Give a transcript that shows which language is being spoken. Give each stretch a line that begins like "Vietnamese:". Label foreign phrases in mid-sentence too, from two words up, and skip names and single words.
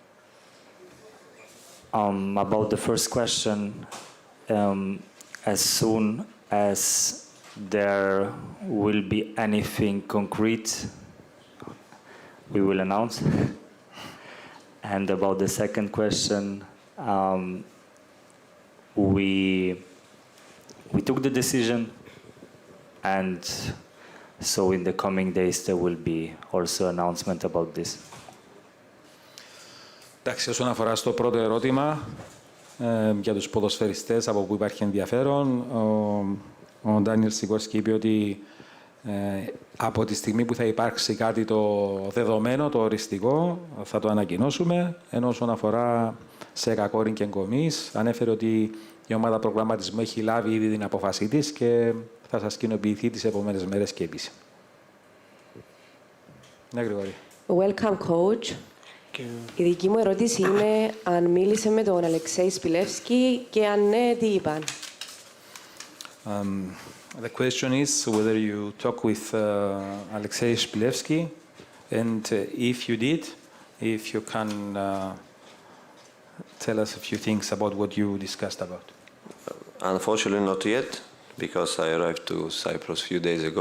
English: About the first question, as soon as there will be anything concrete, we will announce. And about the second question, we took the decision, and so in the coming days there will be also announcement about this.
Greek: Εντάξει, όσον αφορά στο πρώτο ερώτημα για τους ποδοσφαιριστές από που υπάρχει ενδιαφέρον, ο Ντάνιελ Σικόρσκι είπε ότι από τη στιγμή που θα υπάρξει κάτι το δεδομένο, το οριστικό, θα το ανακοινώσουμε. Ενώ όσον αφορά σε Κακόριν και Γκομής, ανέφερε ότι η ομάδα προγραμματισμού έχει λάβει ήδη την απόφασή της και θα σας κοινοποιηθεί τις επόμενες μέρες και επίσημα. Ναι, Γρηγόρη.
English: Welcome, coach.
Greek: Η δική μου ερώτηση είναι αν μίλησε με τον Αλεξέη Σπιλεύσκη και αν ναι, τι είπαν.
English: The question is whether you talk with Alexei Spilevsky, and if you did, if you can tell us a few things about what you discussed about. Unfortunately, not yet, because I arrived to Cyprus a few days ago.